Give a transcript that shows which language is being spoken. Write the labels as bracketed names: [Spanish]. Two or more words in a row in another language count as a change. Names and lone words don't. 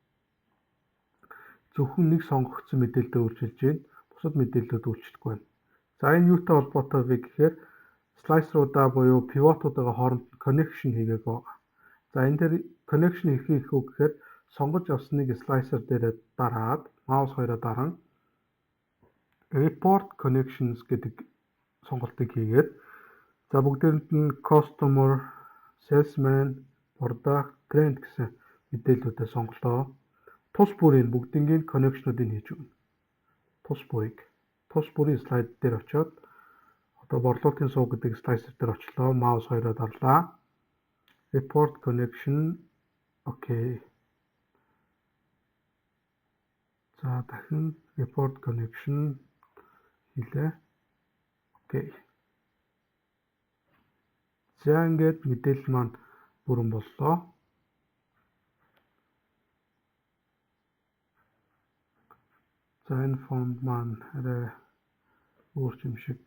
[Mongolian] Зөвхөн нэг сонгогдсон мэдээлэл дээр үйлчилж байна. Бусад мэдээллүүд үйлчлэхгүй байна. За энэ юутай холбоотой вэ гэхээр слайсеруудаа буюу пивотуудаа хооронд connection хийгээг байгаа. За энэ дээр connection хийх үү гэхээр сонгож авсныг слайсер дээр дараад маус хоёроо даран [English] report connections [Mongolian] гэдэг сонголтыг хийгээд за бүгдээрэнд нь [English] customer, salesman, product, trend [Mongolian] гэсэн мэдээллүүдээ сонголоо. Тус бүрийн бүгднийг connection-уудыг хийж өгнө. Тус бүрийн слайд дээр очиод одоо борлуулалтын сууг гэдэг слайсер дээр очлоо. Маус хоёроо дарлаа. [English] Report connection. [Mongolian] Окей. За дахин [English] report connection [Mongolian] хийлээ. Окей. За ингээд мэдээлэл маань бүрэн боллоо. За энэ фонд маань арай өөр юм шиг.